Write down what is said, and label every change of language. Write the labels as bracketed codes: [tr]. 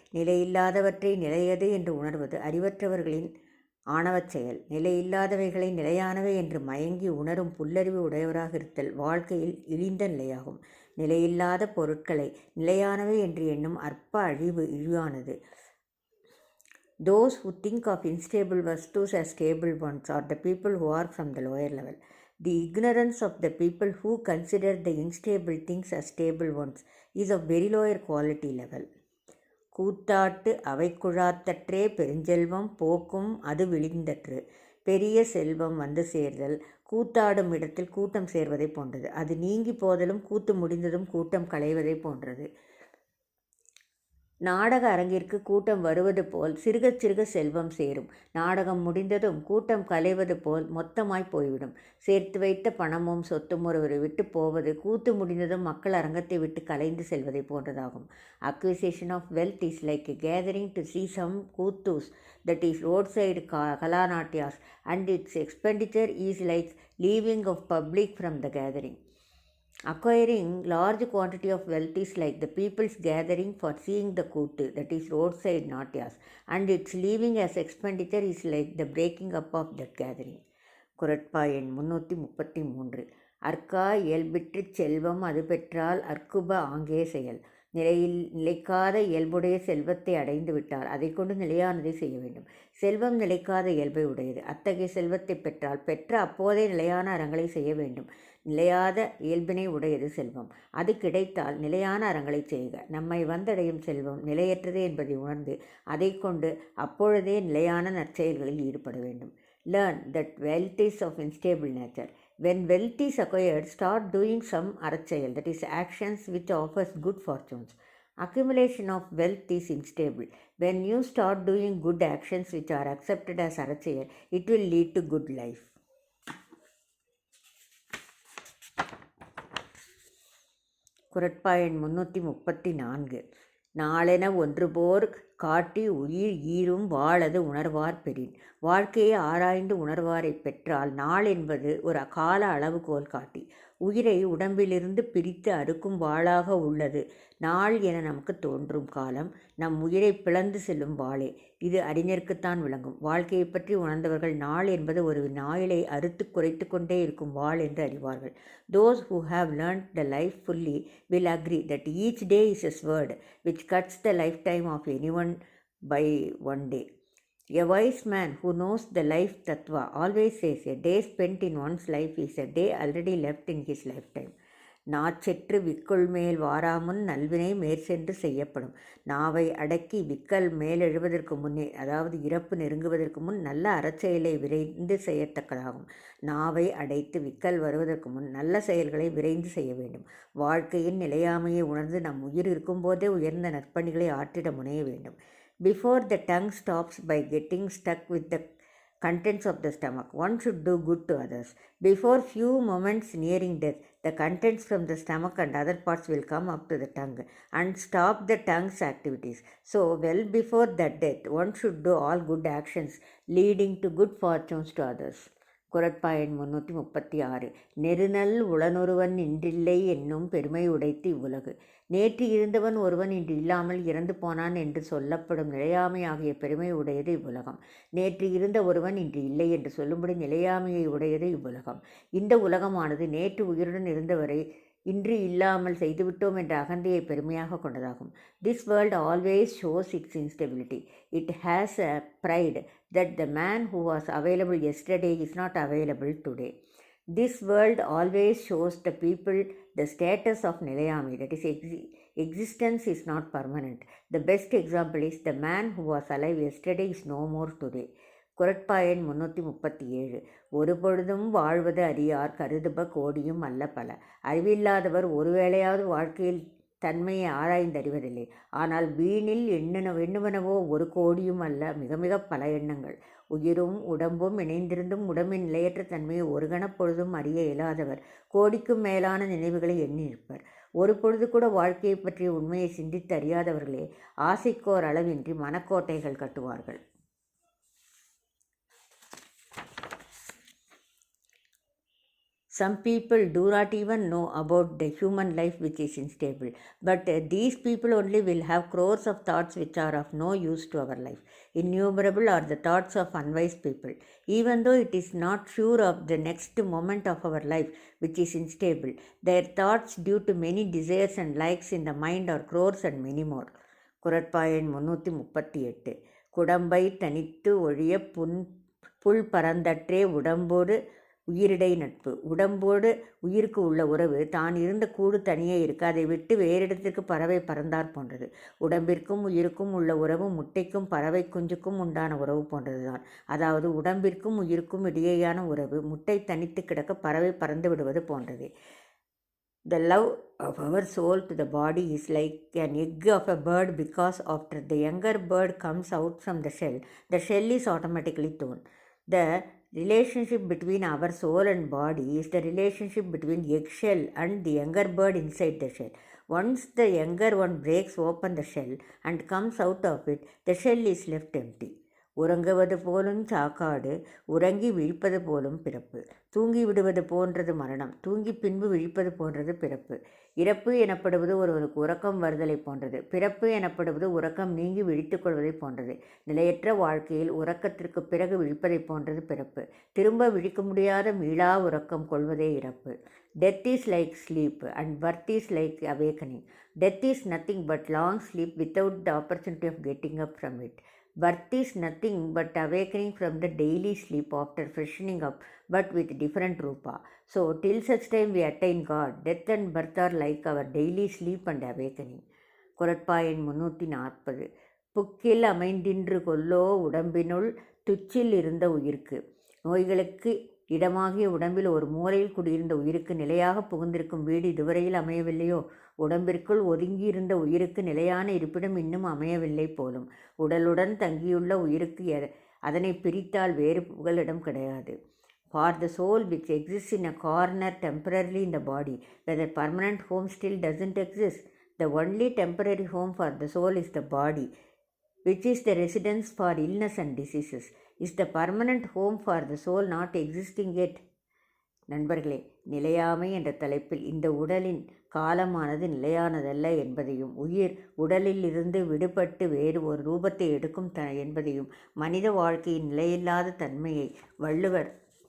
[ta] நிலையில்லாதவற்றை நிலையது என்று உணர்வது அறிவற்றவர்களின் ஆணவச் செயல். நிலையில்லாதவைகளை நிலையானவை என்று மயங்கி உணரும் புல்லறிவு உடையவராக இருத்தல் வாழ்க்கையில் இழிந்த நிலையாகும். நிலையில்லாத பொருட்களை நிலையானவை என்று எண்ணும் அற்ப அழிவு இழிவானது. [en] Those who think of unstable vastus as stable ones are the people who are from the lower level. The ignorance of the people who consider the unstable things as stable ones is of very lower quality level. [ta] கூத்தாட்டு அவை குழாத்தற்றே பெருஞ்செல்வம் போக்கும் அது விழிந்தற்று. பெரிய செல்வம் வந்து சேர்தல் கூத்தாடும் இடத்தில் கூட்டம் சேர்வதை போன்றது. அது நீங்கி போதலும் கூத்து முடிந்ததும் கூட்டம் களைவதை போன்றது. நாடக அரங்கிற்கு கூட்டம் வருவது போல் சிறுக சிறுக செல்வம் சேரும். நாடகம் முடிந்ததும் கூட்டம் கலைவது போல் மொத்தமாய் போய்விடும். சேர்த்து வைத்த பணமும் சொத்தும் ஒருவரை விட்டு போவது கூத்து முடிந்ததும் மக்கள் அரங்கத்தை விட்டு கலைந்து செல்வதை போன்றதாகும். [en] Acquisition of wealth is like a gathering to see some koothus, that is roadside kalanatyas, and its expenditure is like leaving of public from the gathering. Acquiring large quantity of wealth is like the people's gathering for seeing the koothu, that is roadside natyas, and its leaving as expenditure is like the breaking up of that gathering. [ta] குறட்பா எண் 333. அற்கா இயல்பிற்றுச் செல்வம் அது பெற்றால் அற்குப ஆங்கே செயல். நிலைக்காத இயல்புடைய செல்வத்தை அடைந்து விட்டால் அதை கொண்டு நிலையானதை செய்ய வேண்டும். செல்வம் நிலைக்காத இயல்பை உடையது. அத்தகைய செல்வத்தை பெற்றால் பெற்ற அப்போதே நிலையான அறங்களை செய்ய வேண்டும். நிலையாத இயல்பினை உடையது செல்வம். அது கிடைத்தால் நிலையான அறங்களை செய்க. நம்மை வந்தடையும் செல்வம் நிலையற்றது என்பதை உணர்ந்து அதை கொண்டு அப்பொழுதே நிலையான நற்செயல்களில் ஈடுபட வேண்டும். [en] Learn that wealth is of unstable nature. When wealth is acquired, start doing some aracheyal, that is actions which offers good fortunes. Accumulation of wealth is unstable. When you start doing good actions which are accepted as aracheyal, it will lead to good life. [ta] குறட்பா எண் 334. நாளென ஒன்று போர் காட்டி உயிர் ஈரும் வாழது உணர்வார் பெறின். வாழ்க்கையை ஆராய்ந்து உணர்வாரை பெற்றால் நாள் என்பது ஒரு கால அளவுகோல் காட்டி உயிரை உடம்பிலிருந்து பிரித்து அறுக்கும் வாளாக உள்ளது. நாள் என நமக்கு தோன்றும் காலம் நம் உயிரை பிளந்து செல்லும் வாளே. இது அறிஞருக்குத்தான் விளங்கும். வாழ்க்கையை பற்றி உணர்ந்தவர்கள் நாள் என்பது ஒரு நாயிலை அறுத்து குறைத்து கொண்டே இருக்கும் வாள் என்று அறிவார்கள். [en] Those who have learnt the life fully will agree that each day is a sword which cuts the lifetime of anyone by one day. A wise man who knows the life tattva always says a day spent in one's life is a day already left in his lifetime. [ta] நாச்செற்று விக்குள் மேல் வாராமுன் நல்வினை மேற்சென்று செய்யப்படும். நாவை அடக்கி விக்கல் மேலெழுவதற்கு முன்னே, அதாவது இறப்பு நெருங்குவதற்கு முன் நல்ல அறச்செயலை விரைந்து செய்யத்தக்கதாகும். நாவை அடைத்து விக்கல் வருவதற்கு முன் நல்ல செயல்களை விரைந்து செய்ய வேண்டும். வாழ்க்கையின் நிலையாமையை உணர்ந்து நம் உயிர் இருக்கும்போதே உயர்ந்த நற்பணிகளை ஆற்றிட முனைய வேண்டும். [en] Before the tongue stops by getting stuck with the contents of the stomach, one should do good to others. Before few moments nearing death, the contents from the stomach and other parts will come up to the tongue and stop the tongue's activities. So, well before that death, one should do all good actions leading to good fortunes to others. [ta] குறட்பாயன் 336. நெருநல் உளனொருவன் இன்றில்லை என்னும் பெருமை உடைத்து இவ்வுலகு. நேற்று இருந்தவன் ஒருவன் இன்று இல்லாமல் இறந்து போனான் என்று சொல்லப்படும் நிலையாமை ஆகிய பெருமை உடையது இவ்வுலகம். நேற்று இருந்த ஒருவன் இன்று இல்லை என்று சொல்லும்படி நிலையாமையை உடையது இவ்வுலகம். இந்த உலகமானது நேற்று உயிருடன் இருந்தவரை இன்று இல்லாமல் செய்துவிட்டோம் என்ற அகந்தையை பெருமையாக கொண்டதாகும். [en] This world always shows its instability. It has a pride that the man who was available yesterday is not available today. This world always shows the people the status of நிலையாமை, that is existence is not permanent. The best example is the man who was alive yesterday is no more today. [ta] குறட்பாயன் 337. ஒரு பொழுதும் வாழ்வது அறியார் கருதுப கோடியும் அல்ல பல. அறிவில்லாதவர் ஒருவேளையாவது வாழ்க்கையில் தன்மையை ஆராய்ந்தறிவதில்லை. ஆனால் வீணில் எண்ணுவனவோ ஒரு கோடியும் அல்ல, மிக மிக பல எண்ணங்கள். உயிரும் உடம்பும் இணைந்திருந்தும் உடம்பின் நிலையற்ற தன்மையை ஒரு கணப்பொழுதும் அறிய இயலாதவர் கோடிக்கும் மேலான நினைவுகளை எண்ணியிருப்பர். ஒரு பொழுது கூட வாழ்க்கையை பற்றிய உண்மையை சிந்தித்து அறியாதவர்களே ஆசைக்கோர் அளவின்றி மனக்கோட்டைகள் கட்டுவார்கள். [en] Some people do not even know about the human life which is unstable, but these people only will have crores of thoughts which are of no use to our life. Innumerable are the thoughts of unwise people. Even though it is not sure of the next moment of our life which is unstable, their thoughts due to many desires and likes in the mind are crores and many more. [ta] குறட்பாயன் 338. குடம்பை தனித்து ஒழிய புல் பரந்தற்றே உடம்போடு உயிரிடை நட்பு. உடம்போடு உயிருக்கு உள்ள உறவு தான் இருந்த கூடு தனியே இருக்க அதை விட்டு வேறிடத்திற்கு பறவை பறந்தார் போன்றது. உடம்பிற்கும் உயிருக்கும் உள்ள உறவு முட்டைக்கும் பறவை குஞ்சுக்கும் உண்டான உறவு போன்றதுதான். அதாவது உடம்பிற்கும் உயிருக்கும் இடையேயான உறவு முட்டை தனித்து கிடக்க பறவை பறந்து விடுவது போன்றது. [en] The love of our soul to the body is like an egg of a bird, because after the younger bird comes out from the shell is automatically torn. The relationship between our soul and body is the relationship between eggshell and the younger bird inside the shell. Once the younger one breaks open the shell and comes out of it, the shell is left empty. [ta] உறங்குவது போலும் சாக்காடு, உறங்கி விழிப்பது போலும் பிறப்பு. தூங்கி விடுவது போன்றது மரணம், தூங்கி பின்பு விழிப்பது போன்றது பிறப்பு. இறப்பு எனப்படுவது ஒருவருக்கு உறக்கம் வருதலை போன்றது. பிறப்பு எனப்படுவது உறக்கம் நீங்கி விழித்துக் கொள்வதை போன்றது. நிலையற்ற வாழ்க்கையில் உறக்கத்திற்கு பிறகு விழிப்பதை போன்றது பிறப்பு. திரும்ப விழிக்க முடியாத மீளா உறக்கம் கொள்வதே இறப்பு. [en] Death is like sleep and birth is like awakening. Death is nothing but long sleep without the opportunity of getting up from it. Birth is nothing but awakening from the daily sleep after freshening up, but with different rupa. So, till such time we attain God, death and birth are like our daily sleep and awakening. [ta] குறட்பாயன் 340. புக்கில் அமைந்தின்று கொல்லோ உடம்பினுள் துச்சில் இருந்த உயிர்க்கு. நோய்களுக்கு இடமாகிய உடம்பில் ஒரு மூலையில் குடியிருந்த உயிருக்கு நிலையாக புகுந்திருக்கும் வீடு இதுவரையில் அமையவில்லையோ? உடம்பிற்குள் ஒதுங்கியிருந்த உயிருக்கு நிலையான இருப்பிடம் இன்னும் அமையவில்லை போலும். உடலுடன் தங்கியுள்ள உயிருக்கு அதனை பிரித்தால் வேறு புகலிடம் கிடையாது. [en] For the soul which exists in a corner temporarily in the body, whether permanent home still doesn't exist. The only temporary home for the soul is the body, which is the residence for illness and diseases. Is the permanent home for the soul not existing yet? [ta] நண்பர்களே, நிலையாமை என்ற தலைப்பில் இந்த உடலின் காலமானது நிலையானதல்ல என்பதையும், உயிர் உடலில் இருந்து விடுபட்டு வேறு ஒரு ரூபத்தை எடுக்கும் என்பதையும், மனித வாழ்க்கையின் நிலையில்லாத தன்மையை வள்ளுவர்